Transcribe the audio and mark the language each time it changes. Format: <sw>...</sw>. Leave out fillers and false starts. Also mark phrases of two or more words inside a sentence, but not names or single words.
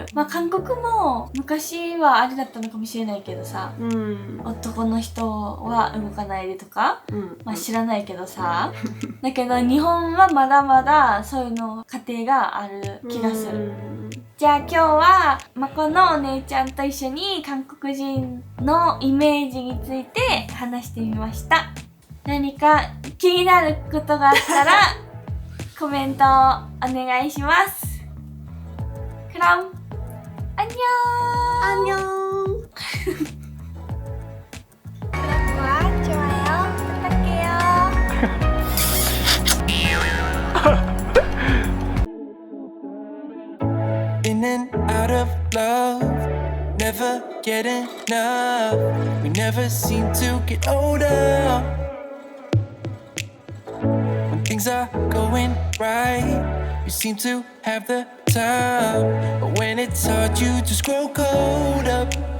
<ja>まあ韓国も昔はあれだったのかもしれないけどさ、男の人は動かないでとか、まあ知らないけどさだけど日本はまだまだそういうの家庭がある気がする。じゃあ今日はまこのお姉ちゃんと一緒に韓国人のイメージについて話してみました。何か気になることがあったらコメントをお願いします。</ja> <ko>그럼 안녕. 안녕. 구독과 좋아요 부탁해요.</ko> <en>In and out of love, never get enough. We never seem to get older. When things are going right, you seem to have the time, but when it's hard, you just grow cold up.</en>